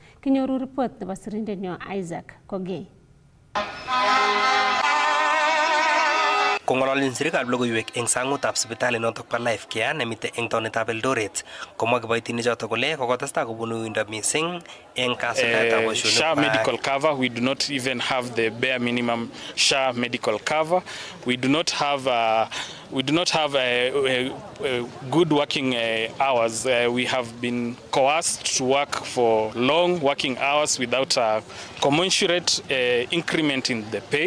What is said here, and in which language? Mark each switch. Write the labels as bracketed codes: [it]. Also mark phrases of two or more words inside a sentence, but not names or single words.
[kln] Kinyoru report nebo sirindenyo Isaac Kogei. Kong'ololchin sirikab logoiwek eng sangutab sipitali notok bo Life Care nemite eng taonitab Eldoret, komwa kiboitinichoto kole kokotestai kobunu uindo mising eng kasuldaetab boisionik. [en] SHA medical cover, we do not even have the bare minimum SHA medical cover. We do not have good working hours. We have been coerced to work for long working hours without a commensurate increment in the pay.